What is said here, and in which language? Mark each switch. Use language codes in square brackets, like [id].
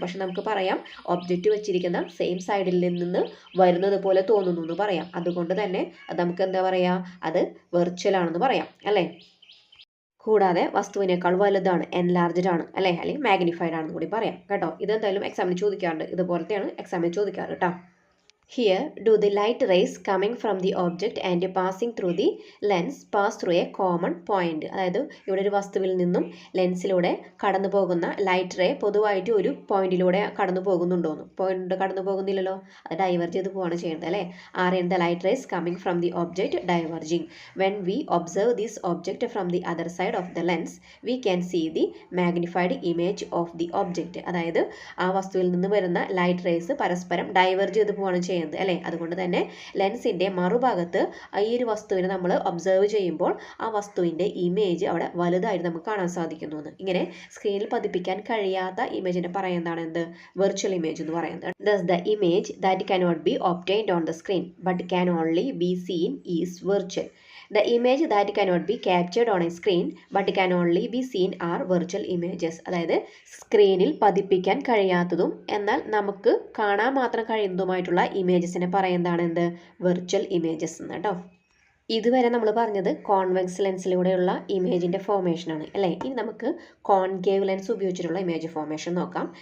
[ml] പക്ഷെ നമുക്ക് പറയാം ഒബ്ജക്റ്റ് വെച്ചിരിക്കുന്ന സെയിം സൈഡിൽ നിന്ന് വരുന്നത് പോലെ തോന്നുന്നു എന്ന് പറയാം. അതുകൊണ്ട് തന്നെ അത് നമുക്ക് എന്താ പറയുക, അത് വെർച്വലാണെന്ന് പറയാം അല്ലേ. കൂടാതെ വസ്തുവിനേക്കാൾ വലുതാണ്, എൻലാർജ്ഡ് ആണ് അല്ലേ, അല്ലെങ്കിൽ മാഗ്നിഫൈഡ് ആണെന്ന് കൂടി പറയാം കേട്ടോ. ഇതെന്തായാലും എക്സാമിന് ചോദിക്കാറുണ്ട്, ഇതുപോലത്തെയാണ് എക്സാമിന് ചോദിക്കാറ് കേട്ടോ. [en] Here, do the light rays coming from the object and passing through the lens pass through a common point? [ml] അതായത് ഇവിടെ ഒരു വസ്തുവിൽ നിന്നും ലെൻസിലൂടെ കടന്നു പോകുന്ന ലൈറ്റ് റേ പൊതുവായിട്ട് ഒരു പോയിന്റിലൂടെ കടന്നു പോകുന്നുണ്ടോന്ന്, പോയിന്റ് കടന്നു പോകുന്നില്ലല്ലോ, അത് ഡൈവേർജ് ചെയ്ത് പോവാണ് ചെയ്യുന്നത് അല്ലേ. [en] Are in the light rays coming from the object diverging. When we observe this object from the other side of the lens we can see the magnified image of the object. [ml] അതായത് ആ വസ്തുവിൽ നിന്ന് വരുന്ന light rays പരസ്പരം diverge ചെയ്ത് പോവാണ് ചെയ്യുന്നത് അല്ലേ. അതുകൊണ്ട് തന്നെ ലെൻസിൻ്റെ മറുഭാഗത്ത് ഈ ഒരു വസ്തുവിനെ നമ്മൾ ഒബ്സർവ് ചെയ്യുമ്പോൾ ആ വസ്തുവിൻ്റെ ഇമേജ് അവിടെ വലുതായിട്ട് നമുക്ക് കാണാൻ സാധിക്കുന്നു. ഇങ്ങനെ സ്ക്രീനിൽ പതിപ്പിക്കാൻ കഴിയാത്ത ഇമേജിനെ പറയുന്നതാണ് എന്ത്, വെർച്വൽ ഇമേജ് എന്ന് പറയുന്നത്. [en] Thus the image that cannot be obtained on the screen but can only be seen is virtual. The image that cannot be captured on a screen but can only be seen are virtual images. [ml] അതായത് സ്ക്രീനിൽ പതിപ്പിക്കാൻ കഴിയാത്തതും എന്നാൽ നമുക്ക് കാണാൻ മാത്രം കഴിയുന്നതുമായിട്ടുള്ള ഇമേജസിനെ പറയുന്നതാണ് എന്ത്, virtual images എന്ന് കേട്ടോ. ഇതുവരെ നമ്മൾ പറഞ്ഞത് കോൺവെക്സ് ലെൻസിലൂടെയുള്ള ഇമേജിൻ്റെ ഫോർമേഷനാണ് അല്ലേ. ഇനി നമുക്ക് കോൺകേവ് ലെൻസ് ഉപയോഗിച്ചിട്ടുള്ള ഇമേജ് ഫോർമേഷൻ നോക്കാം.